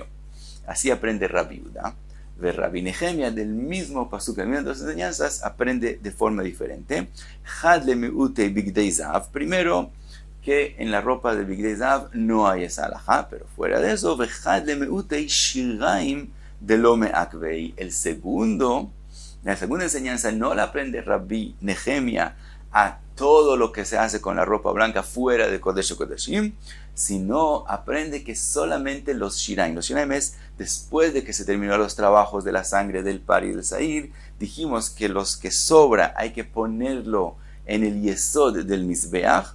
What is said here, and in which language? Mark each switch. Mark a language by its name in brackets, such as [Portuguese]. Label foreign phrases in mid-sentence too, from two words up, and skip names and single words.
[Spanish] Así aprende Rabbi Yehuda. Rabbi Nehemia, del mismo pasuk, de las dos enseñanzas, aprende de forma diferente. [Hebrew] חד למעוטי בגדי זהב. [Spanish] Primero, que en la ropa de [Hebrew] בגדי זהב [Spanish] no hay esa halajá, pero fuera de eso, [Hebrew] וחד למעוטי שיריים דלא מעכבי. [Spanish] La segunda enseñanza no la aprende Rabbi Nehemia a todo lo que se hace con la ropa blanca fuera de [Hebrew] קודש הקודשים, [Spanish] sino aprende que solamente los shiraim es después de que se terminaron los trabajos de la sangre del par y del sair, dijimos que los que sobra hay que ponerlo en el yesod del mizbeach.